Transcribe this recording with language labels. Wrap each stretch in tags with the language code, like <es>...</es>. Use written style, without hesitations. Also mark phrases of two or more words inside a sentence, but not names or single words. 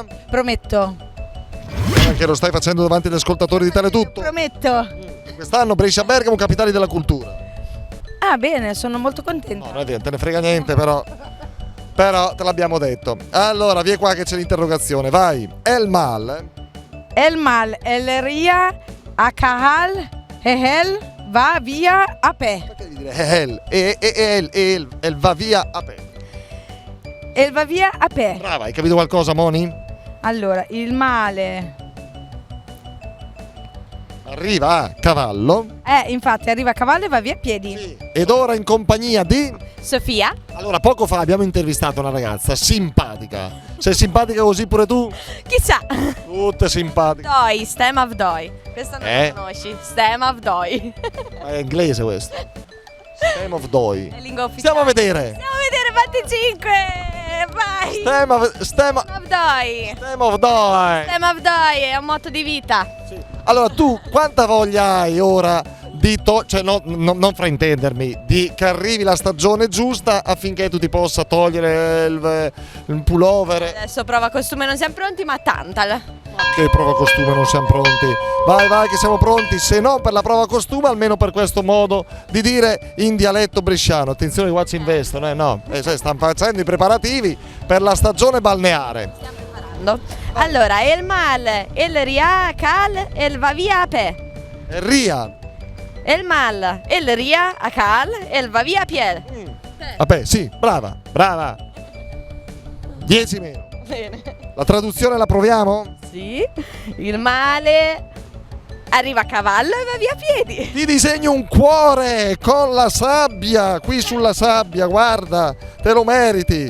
<it>Prometto. Anche lo stai facendo davanti agli ascoltatori di Teletutto? Prometto. Quest'anno Brescia-Bergamo, capitali della cultura. Ah, bene, sono molto contenta. No, non è vero, te ne frega niente, però te l'abbiamo detto. Allora, vieni qua che c'è l'interrogazione, vai.</it> <lmo>El mal, el ria, a kahal, ehel, va via a pe.</lmo> <it>Perché devi dire</it> <lmo>el va via a pe? El va via a pe.</lmo> <it>Brava, hai capito qualcosa, Moni? Allora, il male. Arriva a cavallo. Infatti, arriva a cavallo e va via a piedi. Sì. Ed ora in compagnia di... Sofia. Allora, poco fa abbiamo intervistato una ragazza simpatica. Sei simpatica così pure tu? Chissà. Tutte simpatiche.</it> <en>Doi, Stem of Doi.</en> <it>Questa non la conosci.</it> <en>Stem of Doi.</en> <it>Ma è inglese questo.</it> <en>Stem of Doi.</en> <it>È lingua ufficiale. Stiamo a vedere. Fatti 5. Vai.</it> <en>Stem of Doi. Stem of Doi. Stem of Doi</en> <it>è un motto di vita. Sì. Allora, tu quanta voglia hai ora di cioè non fraintendermi, di che arrivi la stagione giusta affinché tu ti possa togliere il pullover? Adesso prova costume, non siamo pronti, ma tanta. Che prova costume, non siamo pronti? Vai che siamo pronti, se no per la prova costume almeno per questo modo di dire in dialetto bresciano. Attenzione, qua ci investono, no? Stanno facendo i preparativi per la stagione balneare. Stiamo preparando. Allora,</it> <lmo>el mal, el ria, cal, el va via a pe. Ria. El mal, el ria, a cal, el va via a pied.</lmo> <it>Vabbè, sì, brava. 10 meno. Bene. La traduzione la proviamo? Sì, il male arriva a cavallo e va via a piedi. Ti disegno un cuore con la sabbia, qui sulla sabbia, guarda, te lo meriti.</it>